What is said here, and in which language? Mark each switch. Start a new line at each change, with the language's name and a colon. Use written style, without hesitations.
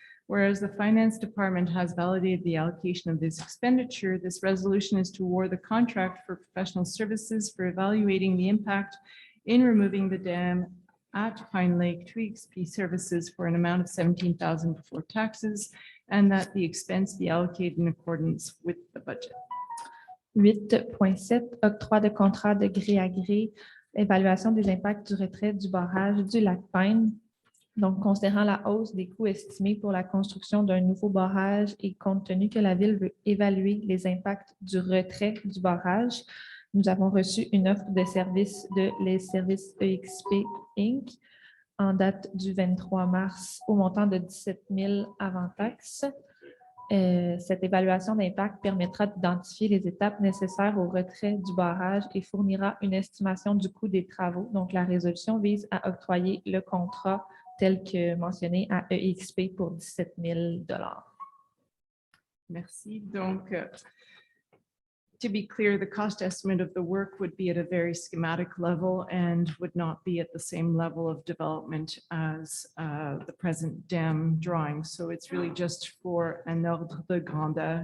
English: Whereas the Finance Department has validated the allocation of this expenditure, this resolution is to award the contract for professional services for evaluating the impact in removing the dam at Pine Lake to EXP Services for an amount of $17,000 before taxes, and that the expense be allocated in accordance with the budget.
French: 8.7, octroi de contrat de gré à gré, évaluation des impacts du retrait du barrage du lac Pine. Donc, considérant la hausse des coûts estimés pour la construction d'un nouveau barrage et compte tenu que la Ville veut évaluer les impacts du retrait du barrage, nous avons reçu une offre de service de les services EXP Inc. en date du 23 mars au montant de 17 000 avant taxes. Cette évaluation d'impact permettra d'identifier les étapes nécessaires au retrait du barrage et fournira une estimation du coût des travaux. Donc, la résolution vise à octroyer le contrat tel que mentionné à EXP pour 17 000 $. Merci.
English: Donc, to be clear, the cost estimate of the work would be at a very schematic level and would not be at the same level of development as the present dam drawing. So it's really just for
French: un ordre de grandeur.